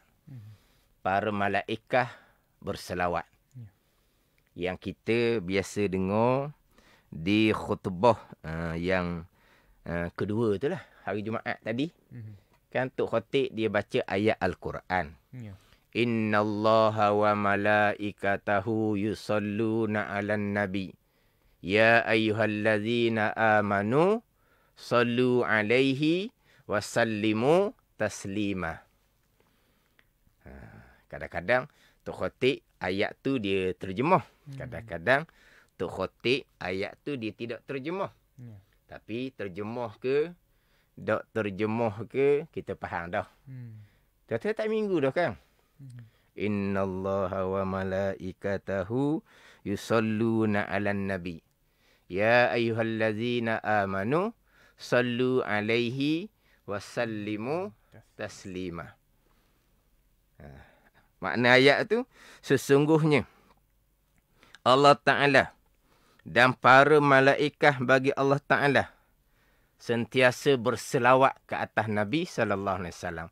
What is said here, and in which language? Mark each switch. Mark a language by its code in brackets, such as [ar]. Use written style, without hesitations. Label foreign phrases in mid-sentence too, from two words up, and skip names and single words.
[ms] Para malaikat berselawat. Yang kita biasa dengar di khutbah yang kedua tu lah, hari Jumaat tadi. Kan Tok Khatib dia baca ayat Al-Quran. [ar] إن الله وملائكته يصلون على النبي. يا أيها الذين آمنوا صلوا عليه وسلموا تسليما. [ms] Kadang-kadang Tok Khatib ayat tu dia terjemah. Kadang-kadang Tok Khatib ayat tu dia tidak terjemah. Tapi terjemah ke, tak terjemah ke, kita faham dah. Tiap-tiap minggu dah kan. [ar] إن الله وملائكته يصلون على النبي. يا أيها الذين آمنوا صلوا عليه وسلموا تسليما. [ms] Makna ayat tu, sesungguhnya Allah Ta'ala dan para malaikat bagi Allah Ta'ala sentiasa berselawat ke atas Nabi SAW.